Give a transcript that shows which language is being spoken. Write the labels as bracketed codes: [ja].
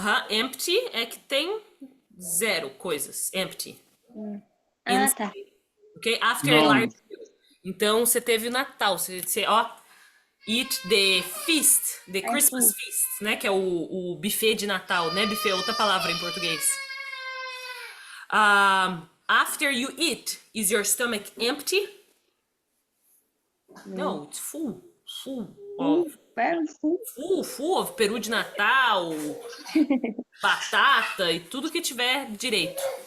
[pt] Empty é que tem zero coisas. [en] Empty. [pt] Tá. [en] Ok? After a large meal. [pt] Então, você teve o Natal. [en] Você eat the feast, the Christmas feast, né? [pt] Que é o buffet de Natal, né? Buffet é outra palavra em português. [en] After you eat, is your stomach empty? No, it's full. Full of [pt] peru de Natal, batata e tudo que tiver direito.